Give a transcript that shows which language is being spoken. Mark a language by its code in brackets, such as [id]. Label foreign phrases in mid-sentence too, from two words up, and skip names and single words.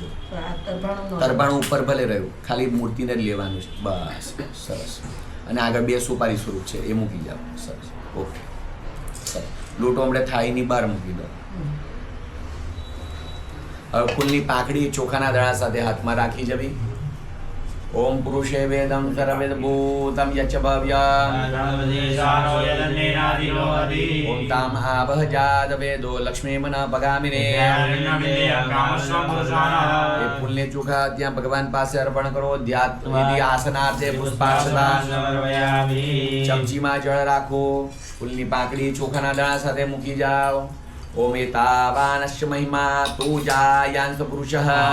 [gu] તરબાણું ઉપર ભલે રહ્યું, ખાલી મૂર્તિને જ લેવાનું છે. બસ સરસ. અને આગળ 2 સોપારી સ્વરૂપ છે એ મૂકી જાઓ. સરસ ઓકે. સરસ. લોટો હમણાં થાળીની બહાર મૂકી દો. હવે ફૂલની પાંખડી ચોખાના દાણા સાથે હાથમાં રાખી જવી. [sa] ओम पुरुषे वेदं सर्ववेदभूतं यच्च भव्यम् ओम ताम आवह जात वेदो लक्ष्मी मन पगामिने [gu] એ ફૂલને ચોખા ત્યાં ભગવાન પાસે અર્પણ કરો ધ્યાન વિધિ આસનાર્થે પુષ્પાક્ષતા ચમચીમાં જળ રાખો ફૂલની પાંખડી ચોખાના દાણા સાથે મૂકી જાઓ [sa] ओम एतावानस्य महिमा तु जायांस पुरुषः